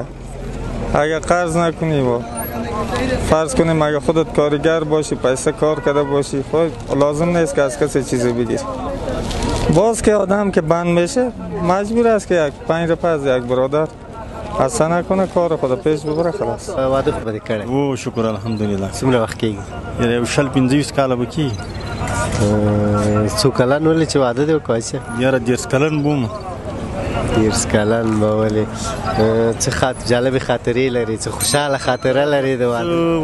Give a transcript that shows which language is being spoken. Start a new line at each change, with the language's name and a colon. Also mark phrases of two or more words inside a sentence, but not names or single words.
Persian: اگر قرض نکنی و فرض کنیم اگر خودت کارگر باشی، پیسه کار کرده باشی، خود لازم نیست که از کسی چیزی بگیری. باز که آدم که بند میشه مجبور است که یک 5 روپیه از یک برادر حسن نکنه، کار خود پیش ببره خلاص.
Pashto: واده خو بده کړی؟ او شکر الحمدلله. څومره وخت کېږي؟ یو شل 25 کاله به کېږي. څو کلن ولې چې واده دې وکړی شه؟ یاره 10 کلن بوم. 10 کلن به ولې څه جالبې خاطرې لري، څه خوشحاله خاطره لري د واده؟